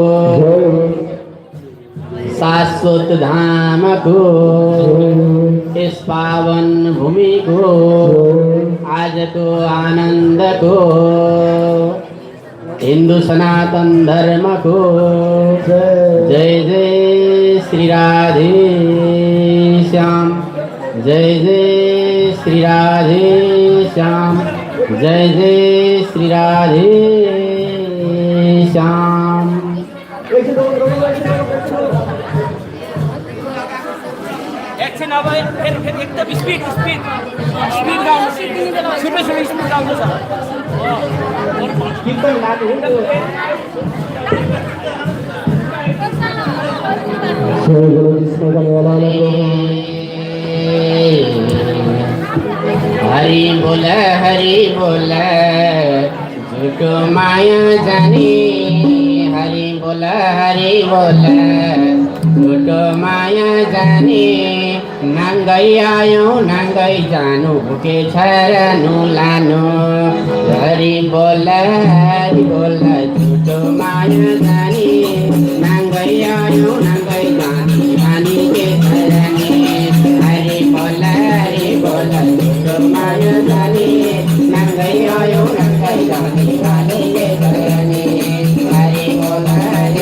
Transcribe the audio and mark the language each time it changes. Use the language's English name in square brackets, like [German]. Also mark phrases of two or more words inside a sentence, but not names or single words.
[Hindi] शाश्वत धाम को, इस पावन भूमि को, आज को आनंद को, हिंदू सनातन धर्म को जय जय श्री राधे श्याम, जय जय श्री राधे श्याम, जय जय श्री राधे श्याम। [Nepali] एकदम स्पीड स्पीड स्पीड गाउनु छुट्टै छुट्टै स्पीड गाउनु छ कीर्तन लाग्यो हरि बोल झूठो माया जानी, हरि बोल झूठो माया जानी, नाङ्गै आयो नाङ्गै जानु के छरनु लानु, हरि बोल झूठो माया जानी, नाङ्गै आयो नाङ्गै जानु जानी के छरनी, हरि बोल झूठो माया जानी, नाङ्गै आयो नाङ्गै जानु जानी के छरनी, हरि बोल